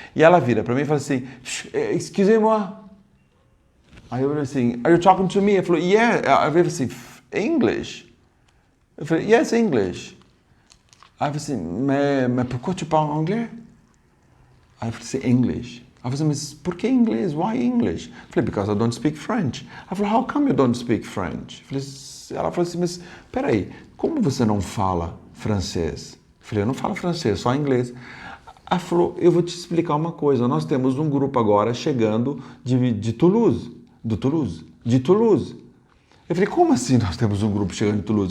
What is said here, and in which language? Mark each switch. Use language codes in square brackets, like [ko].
[pt] E ela vira para mim e fala assim, [fr] excusez-moi. [pt] Aí eu falei assim, [en] are you talking to me? [pt] Ele falou, yeah. Aí eu falei assim, English? Eu falei, yes, English. Aí eu falei assim, [fr] mais pourquoi tu parles anglais? [pt] Aí eu falei assim, English. Aí eu falei assim, mas por que inglês? [en] Why English? [pt] Eu falei, [en] because I don't speak French. [pt] Ela falou, [en] how come you don't speak French? [pt] Ela falou assim, mas peraí, como você não fala francês? Eu falei, eu não falo francês, só inglês. Ela falou, eu vou te explicar uma coisa, nós temos um grupo agora chegando de Toulouse. De Toulouse. Eu falei, como assim nós temos um grupo chegando de Toulouse?